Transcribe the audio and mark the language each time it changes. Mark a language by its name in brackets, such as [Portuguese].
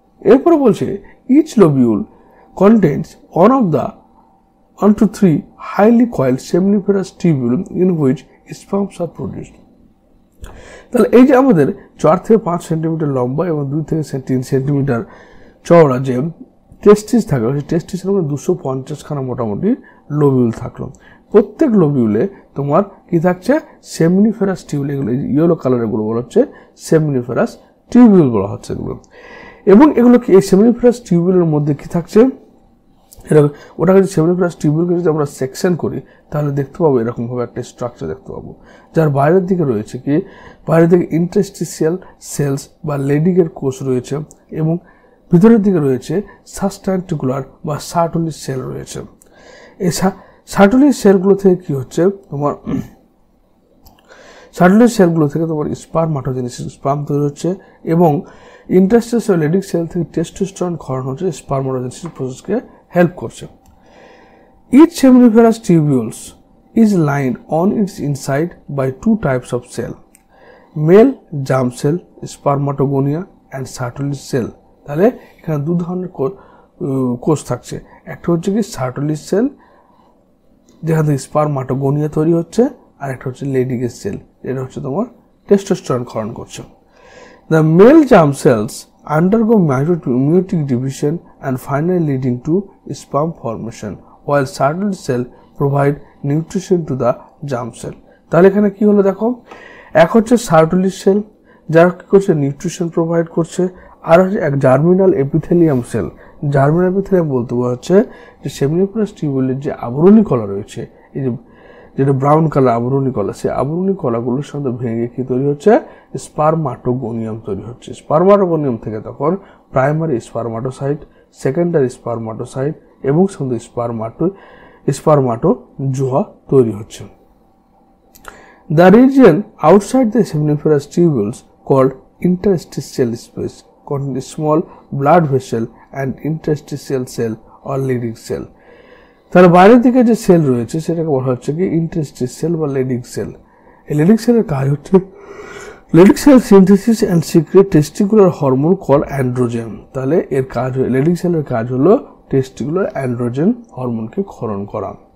[Bangla] এরপরে বলছে [English] Each lobule contains one to 3 highly coiled seminiferous tubule in which sperms are produced. [Bangla] তাহলে এই যে আমাদের 4 থেকে 5 সেন্টিমিটার লম্বা এবং 2 থেকে 3 সেন্টিমিটার চওড়া যে টেস্টিস থাকলো, সেই টেস্টিসের মধ্যে 250 খানা মোটামুটি লোবিউল থাকলো। প্রত্যেক লোবিউলে তোমার কি থাকছে? সেমনিফেরাস টিউবিউল। এগুলো ইয়েলো কালারের গুলো বলা হচ্ছে সেমনিফেরাস টিউবিউল বলা হচ্ছে এগুলো। এবং এগুলো কি এই সেমনিফেরাস টিউবিউলের মধ্যে কি থাকছে? ওটাকে যদি সেমনিফেরাস টিউবিউলকে যদি আমরা সেকশন করি তাহলে দেখতে পাবো এরকমভাবে একটা স্ট্রাকচার দেখতে পাবো, যার বাইরের দিকে রয়েছে কি? বাইরের দিকে ইন্টারস্টিশিয়াল সেলস বা লেডিকের কোষ রয়েছে এবং ভিতরের দিকে রয়েছে সাবস্ট্যান্টিকুলার বা সার্টুলি সেল রয়েছে। এই সার্টুলি সেলগুলো থেকে কি হচ্ছে? তোমার সার্টুলি সেলগুলো থেকে তোমার স্পারমাটোজেনেসিস, স্পার্ম তৈরি হচ্ছে এবং ইন্টারস্টিশিয়াল লেডিক সেল থেকে টেস্টোস্টেরন ক্ষরণ হচ্ছে, স্পারমাটোজেনেসিস প্রসেসকে হেল্প করছে। [English] Each seminiferous tubules is lined on its inside by 2 types of cell, male germ cell, spermatogonia and Sertoli cell. [Bangla] তাহলে এখানে 2 ধরনের কোষ থাকছে। একটা হচ্ছে কি সার্টলি সেল, যেখান থেকে স্পারমাটোগোনিয়া তৈরি হচ্ছে, আর একটা হচ্ছে লেডিকের সেল, এটা হচ্ছে তোমার টেস্টোস্টেরন ক্ষরণ করছে। [English] The male germ cells undergo meiotic division and finally leading to sperm formation, while Sertoli cell provide nutrition to the germ cell. [Bangla] তাহলে এখানে কি হলো দেখো, এক হচ্ছে সার্টলি সেল যারা কি করছে নিউট্রিশন প্রোভাইড করছে, আর হচ্ছে এক germinal epithelium cell. Germinal epithelium বলতে হচ্ছে যে সেমনিফেরাস টিউবুলের যে আবরণী কলা রয়েছে, এই যে যেটা ব্রাউন কালার আবরণী কলা, সেই আবরণী কলাগুলোর সঙ্গে ভেঙে কি তৈরি হচ্ছে? স্পারমাটোগোনিয়াম তৈরি হচ্ছে। স্পারমাটোগোনিয়াম থেকে তখন প্রাইমারি স্পারমাটোসাইট, সেকেন্ডারি স্পারমাটোসাইট এবং সঙ্গে স্পারমাটোজোয়া তৈরি হচ্ছে। [English] The region outside the seminiferous tubules called interstitial space contains small blood vessel and interstitial cell or leading cell. [Bangla] তাহলে বাইরের দিকে যে সেল রয়েছে সেটাকে বলা হচ্ছে কি ইন্টারস্টিস সেল বা লেডিং সেল। এই লেডিং সেলের কাজ হচ্ছে [English] Leydig cell synthesis and secrete testicular hormone call androgen. [Bangla] তাহলে এর কাজ লেডিং সেলের কাজ হলো টেস্টিকুলার অ্যান্ড্রোজেন হরমোনকে ক্ষরণ করা।